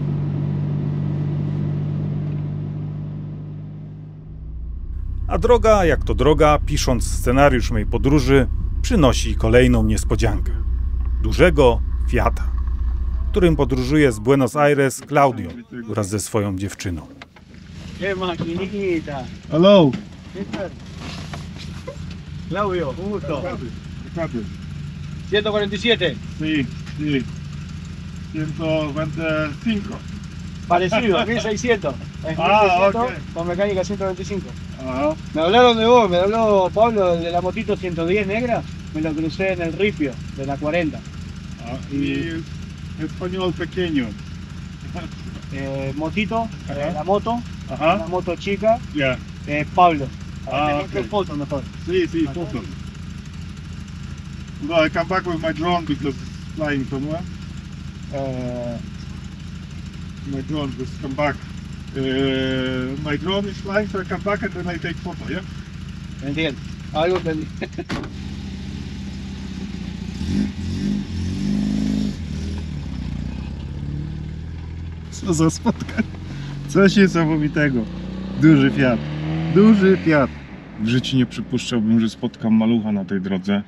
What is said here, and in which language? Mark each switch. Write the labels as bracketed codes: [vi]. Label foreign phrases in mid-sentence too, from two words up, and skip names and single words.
[pl] A droga, jak to droga, pisząc scenariusz mojej podróży, przynosi kolejną niespodziankę. Dużego Fiata, którym podróżuje z Buenos Aires Claudio wraz ze swoją dziewczyną. [es] ¡Qué maquinita! Hello. ¿Qué tal? Claudio, un gusto. 147. Sí, sí. 125. Parecido, a mí 600. Es Ah, 1600 ok. con mecánica 125. Ajá. Me hablaron de vos, me habló Pablo de la motito 110 negra. Me lo crucé en el ripio de la 40. Y español pequeño. Motito, Ajá. la moto, Ajá. la moto chica, Ya. Pablo. Ah, Tenés que ok. foto mejor. Sí, sí, foto. No, [en] I come back with my drone because it's flying somewhere. My drone just come back. My drone is flying, so I come back and then I take photo, yeah? [es] Entiendo. Algo entendí. [pl] Co za spotkanie. Coś niesamowitego. Duży Fiat. Duży Fiat. W życiu nie przypuszczałbym, że spotkam malucha na tej drodze.